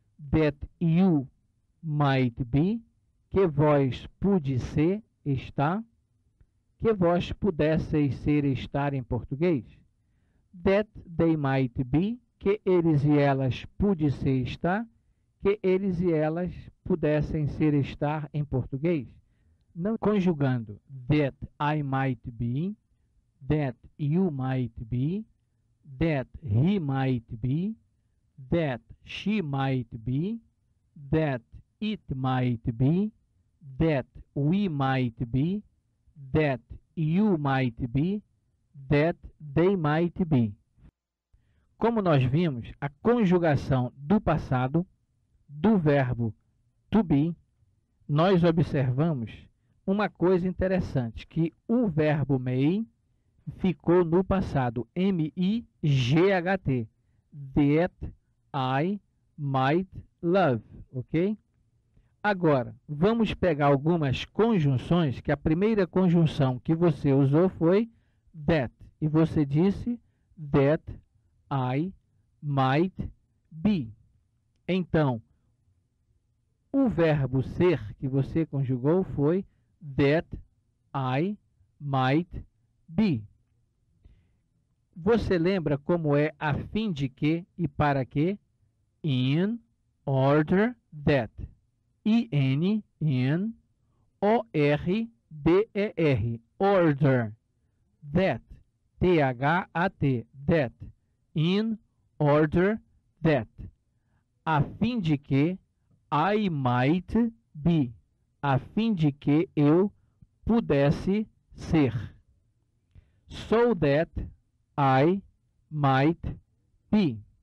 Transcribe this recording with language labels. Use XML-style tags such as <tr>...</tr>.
<en>That you might be,</en> <pt>que vós pude ser, estar, que vós pudesseis ser, estar em português.</pt> <en>That they might be,</en> <pt>que eles e elas pude ser, estar, que eles e elas pudessem ser, estar em português. Não conjugando</pt> <en>that I might be, that you might be, that he might be, that she might be, that it might be, that we might be, that you might be, that they might be.</en> <pt>Como nós vimos, a conjugação do passado do verbo to be, nós observamos uma coisa interessante, que o verbo may ficou no passado, M-I-G-H-T,</pt> <en>that I might love,</en> <pt>ok? Agora, vamos pegar algumas conjunções, que a primeira conjunção que você usou foi that, e você disse</pt> <en>that I might be.</en> <pt>Então, o verbo ser que você conjugou foi</pt> <en>that I might be.</en> <pt>Você lembra como é a fim de que e para que?</pt> <en>In order that. I-N, in, O-R-D-E-R, order, that, T-H-A-T, that, in order that, a fim de que I might be,</en> <pt>a fim de que eu pudesse ser,</pt> <en>so that I might be.</en>